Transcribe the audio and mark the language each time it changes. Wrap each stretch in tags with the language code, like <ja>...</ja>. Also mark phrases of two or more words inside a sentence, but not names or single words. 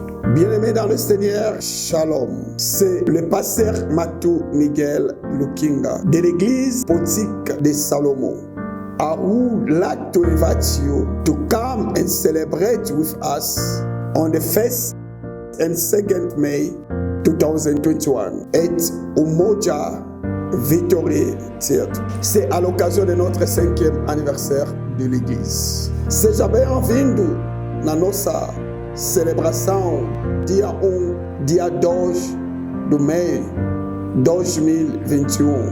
<fr>Bien-aimés dans le Seigneur, Shalom. C'est le pasteur Matou Miguel Lukinga de l'église Portique de Salomon.</fr> <en>I would like to invite you to come and celebrate with us on the 1st and 2nd May 2021 at Umoja Victory Theatre.</en> <fr>C'est à l'occasion de notre 5e anniversaire de l'église.</fr> <pt>Sejam-vindo na nossa celebração dia 2 de Maio 2021.</pt>